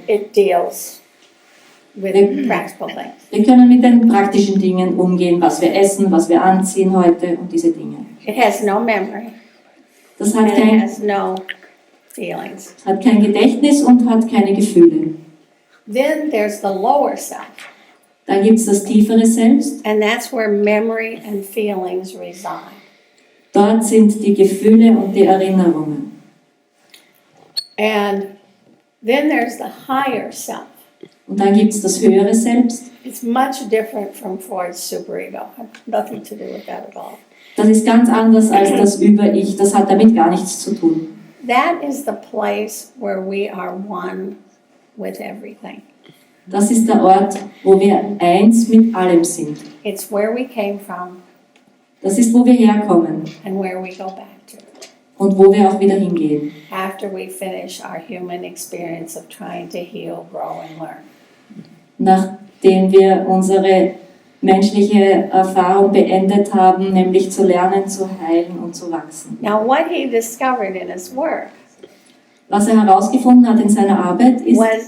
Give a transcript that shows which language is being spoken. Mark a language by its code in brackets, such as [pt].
[en] It deals with practical things. [de] Wir können mit den praktischen Dingen umgehen, was wir essen, was wir anziehen heute und diese Dinge. [en] It has no memory [de] Das [en] and [de] hat [en] it [de] kein, [en] has no feelings. [de] hat kein Gedächtnis und hat keine Gefühle. [en] Then there's the lower self, [de] Dann gibt es das tiefere Selbst. [en] and that's where memory and feelings reside. [de] Dort sind die Gefühle und die Erinnerungen. [en] And then there's the higher self. [de] Und dann gibt es das höhere Selbst. [en] It's much different from Freud's superego. Nothing to do with that at all. [de] Das ist ganz anders als das Über-Ich. Das hat damit gar nichts zu tun. [en] That is the place where we are one with everything. [de] Das ist der Ort, wo wir eins mit allem sind. [en] It's where we came from [de] Das ist, wo wir herkommen [en] and where we go back to [de] und wo wir auch wieder hingehen. [en] after we finish our human experience of trying to heal, grow, and learn. [de] Nachdem wir unsere menschliche Erfahrung beendet haben, nämlich zu lernen, zu heilen und zu wachsen. [en] Now, what he discovered in his work [de] Was er herausgefunden hat in seiner Arbeit ist,